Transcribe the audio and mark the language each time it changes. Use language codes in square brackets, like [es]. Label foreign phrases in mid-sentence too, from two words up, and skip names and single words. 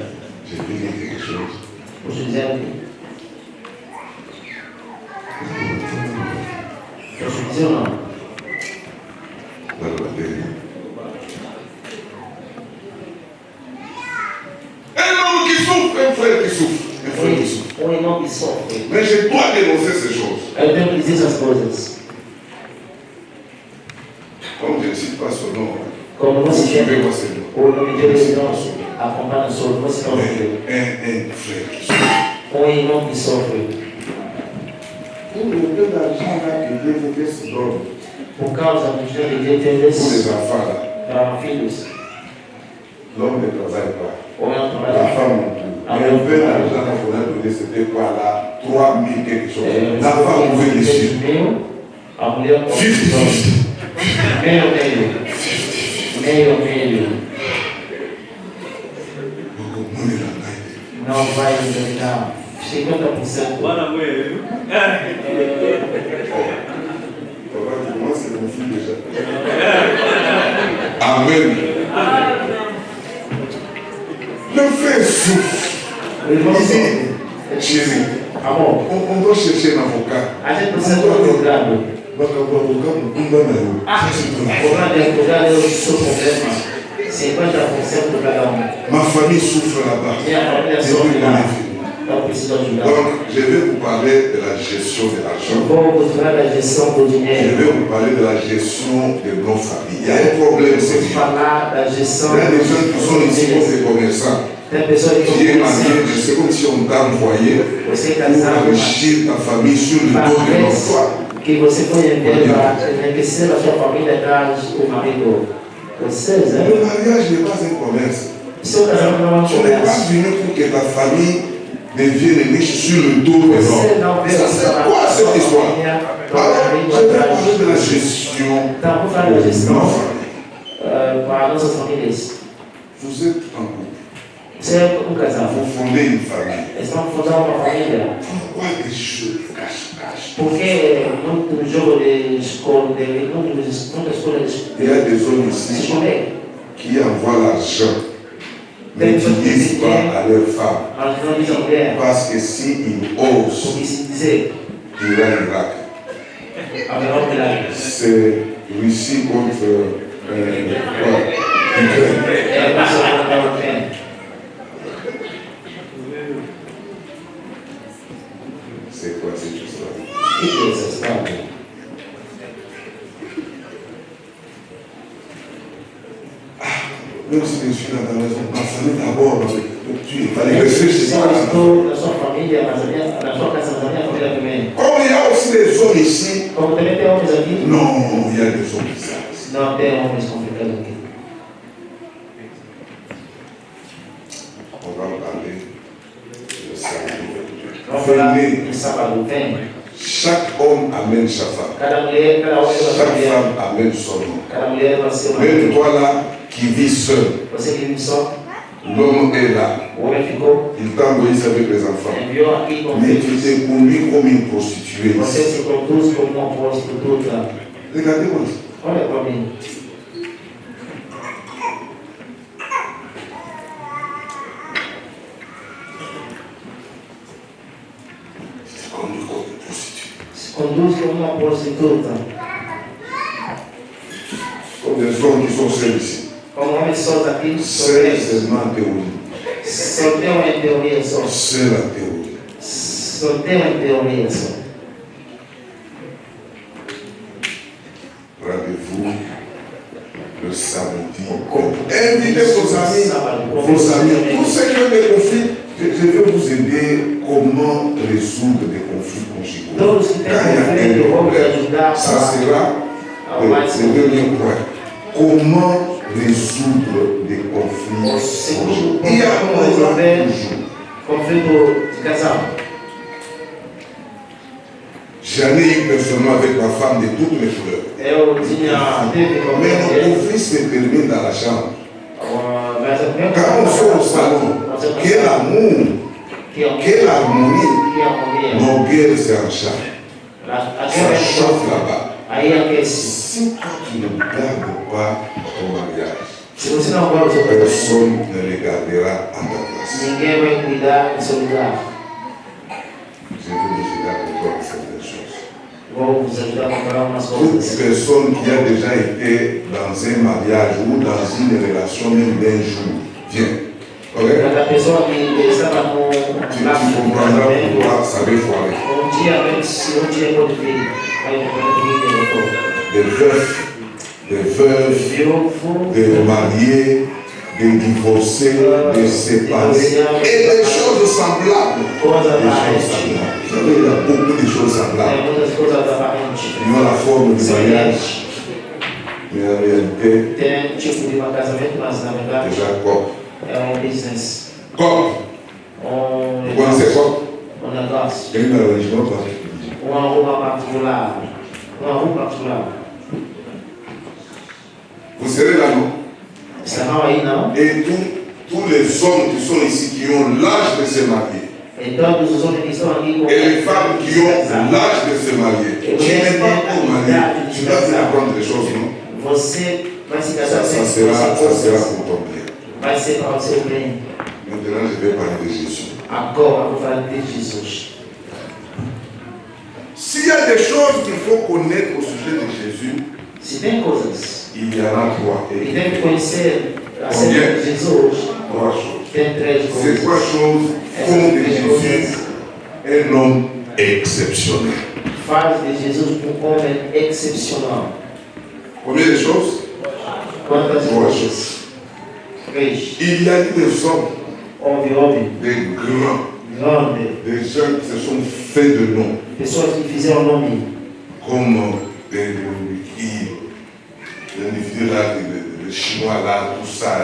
[fr] Je vais dire quelque chose. [pt] Posso dizer aqui? Posso dizer ou não? [fr] Dans la terre. Un homme qui souffre, un frère qui souffre. Un frère qui souffre. [pt] Irmão que sofre. [fr] Mais je dois dénoncer ces choses. [pt] Eu tenho que dizer essas coisas. [fr] Comme je ne cite pas son nom, [pt] Como você [fr] suivez-moi [pt] quer, [fr] ce nom. [pt] o nome de Deus não acompanha o seu, você não vê. [fr] Un frère qui souffre. [pt] Irmão que sofre. [fr] Pour le peu d'argent là que Dieu veut que se donne, [pt] Por causa do dinheiro de [fr] pour [pt] Deus, [fr] les enfants là, [pt] filhos, [fr] l'homme ne travaille pas. [pt] ou não [fr] La [pt] trabalhar. [fr] femme non plus. Mais un peu d'argent là qu'on a donné, c'était quoi là? 3 000 quelque chose. La femme pouvait les suivre. [pt] A mulher com 50-50. meio. [fr] Beaucoup [pt] Não vai endireitar 50%. [fr] Papa, tu commences à conflit déjà. Amen. Le frère souffre. [pt] O irmão [fr] Il [pt] sofre. [fr] dit, chérie, [pt] Amor, [fr] on doit chercher un avocat. [pt] a gente precisa de um advogado. [fr] Donc, l'avocat, on doit aller. Ça, c'est ton [pt] O [fr] affaire. [pt] grande advogado é o seu problema. 50% de cada um. [fr] Ma famille souffre là-bas. [pt] Minha família [fr] Je [pt] sofre [fr] veux [pt] lá. [fr] qu'on ait fini. [pt] Eu preciso ajudar. [fr] Donc, je vais vous parler de la gestion de [pt] Eu [fr] l'argent. [pt] vou vos falar da gestão do [fr] Je [pt] dinheiro. [fr] vais vous parler de la gestion de nos familles. Il y a un problème, c'est [pt] Vou [fr] qu'il [pt] falar da [fr] y [pt] gestão [fr] a des gens qui sont ici comme [pt] famílias. [fr] des commerçants. [pt] Tem pessoas que [fr] Tu es [pt] estão [fr] marié, [pt] conhecendo. [fr] c'est comme si on t'a envoyé [pt] Você é [fr] pour [pt] casado, mas [fr] enrichir ta famille sur le dos de notre foi. [pt] que você foi enviado para enriquecer a sua família atrás do marido. Vocês, né? [fr] Le mariage n'est pas un commerce. [pt] Seu casamento não é um [fr] Tu n'es pas [pt] comércio. [fr] venu pour que ta famille devienne riche sur le dos de [pt] Você não [fr] l'homme. [pt] veio [fr] Ça, c'est quoi cette histoire? Alors, [pt] família [fr] je vais [pt] atrás. [fr] parler de la gestion [pt] Então, vou falar da [fr] de nos [pt] gestão [fr] familles. [pt] para nossas famílias. [fr] Vous êtes en couple. [pt] Você é um casal. [fr] Vous fondez une famille. [pt] Eles vão fundar uma família. [fr] Pourquoi des choses cache-cache? [pt] Porque muito jogo de escolha, muita escolha [fr] Il y a des hommes [pt] se [fr] ici [pt] escolher. [fr] qui envoient l'argent, mais qui ne disent pas à leur femme. [pt] Mas não diz a mulher. [fr] Parce que s'ils osent, [pt] Porque se dizer, [fr] il y a un miracle. [pt] a melhor milagre. [fr] C'est Russie contre Ukraine. [pt] É a pessoa que ela tem. [fr] C'est quoi cette histoire? [pt] O que é essa história? [fr] Même si je suis dans la maison, ma famille d'abord, il fallait rester chez [pt] Se [fr] moi. [pt] eu estou na sua família, mas na sua casa, mas a minha família também. [fr] Comme il y a aussi des hommes ici, [pt] Como também tem homens aqui, [fr] non, il y a des hommes bizarres. [pt] não tem homens complicados aqui. [fr] On va parler de samedi. [pt] Vamos falar [fr] Venez, [pt] de sábado, vem. [fr] chaque homme amène sa femme. [pt] Cada mulher, cada homem vai [fr] Chaque [pt] ser [fr] femme amène son homme. [pt] Cada mulher vai ser uma. [fr] Même toi là, qui vis seul, [pt] Você que vive só, [fr] l'homme est là. [pt] o homem ficou, [fr] Il t'a envoyé avec les enfants. [pt] enviou aqui com [fr] Mais tu [pt] filhos. [fr] t'es conduit comme une prostituée [pt] Você [fr] ici. [pt] se produz como uma prostituta. [fr] Regardez-moi ça. [pt] Olha para mim. [fr] Tu t'es conduit comme une prostituée. [pt] Se conduz como uma prostituta. [fr] Comme des hommes qui sont seuls ici. [pt] Como homem só aqui, [fr] Seuls seulement en théorie. [pt] só tem uma teoria só. [fr] Seul en théorie. [pt] Só tem uma teoria só. [fr] Rendez-vous le samedi. Invitez vos amis, tous ceux qui ont des conflits. Je vais vous aider comment résoudre des conflits conjugaux. [pt] Todos que [fr] Quand [pt] têm [fr] il y a [pt] conflito, [fr] un [pt] vamos [fr] problème, [pt] ajudar [fr] ça sera le dernier point. Comment résoudre des conflits conjugaux? Il y a un problème toujours. [pt] Conflito de casal. [fr] J'en ai eu personnellement avec ma femme de toutes les couleurs. [pt] Eu teve com [fr] Mais nos [pt] ele. [fr] conflits se terminent dans la chambre. [pt] Mas a minha [fr] Quand on sort au salon, quel amour, quelle harmonie. Nos guerres c'est en chambre. Ça chauffe là-bas. [pt] Aí aquece. [fr] Si toi tu ne gardes pas ton mariage, [pt] Se você não guarda o seu casamento, [fr] personne ne le gardera à ta place. [pt] ninguém vai cuidar do seu lugar. [fr] Je vais vous aider à comprendre certaines choses. [pt] Vou vos ajudar a comprar umas [fr] Toute [pt] coisas. [fr] personne qui a déjà été dans un mariage ou dans une relation même d'un jour, viens. Ok? [pt] Cada pessoa que estava no [fr] Tu [pt] laço de [fr] comprendras [pt] casamento, [fr] pourquoi ça va foirer. [pt] dia pode vir. Aí pode vir [fr] Des veuves, [pt] viúvo, [fr] des mariés, des divorcés, des séparés et des choses semblables. [pt] coisa [fr] Des choses [pt] aparente. [fr] semblables. Vous savez, il y a beaucoup de choses [pt] Tem [fr] semblables. [pt] muitas coisas aparentes. [fr] Ils ont la forme du mariage, mais en réalité, [pt] Tem tipo de casamento, mas na verdade [fr] déjà quoi? [pt] é business. [fr] Quoi? Vous connaissez quoi? [pt] Negócio. [fr] Il y a une religion particulière. [pt] Uma roupa particular. Uma roupa particular. [fr] Vous serez là, non? [pt] Serão aí não? [fr] Et tous les hommes qui sont ici, qui ont l'âge de se marier, [pt] E todos os homens que estão aqui com [fr] et les femmes qui ont l'âge de se marier, tu n'es pas pour marier, tu dois bien apprendre des choses, non? [pt] Você vai se casar [fr] Ça [pt] sem [fr] sera [pt] coisas. [fr] pour ton bien. [pt] Vai ser para o seu bem. [fr] Maintenant, je vais parler de Jésus. [pt] Agora vou falar de Jesus. [fr] S'il y a des choses qu'il faut connaître au sujet de Jésus, [pt] Se tem coisas [fr] il y en a trois. [pt] que [fr] Et [pt] tem que conhecer acerca de Jesus, [fr] trois choses. [pt] tem três [fr] Ces trois [pt] coisas. [fr] choses font de Jésus un homme exceptionnel. [pt] Faz de Jesus homem excepcional. [fr] Combien de choses? [pt] Quantas [fr] Trois [pt] coisas? [fr] choses. [pt] Três. [fr] Il y a des hommes, [pt] Homem, [fr] des grands, [pt] grande, [fr] des gens qui se sont faits de nom, [pt] pessoas que fizeram nome, [fr] comme l'individu là, le chinois là, tout ça,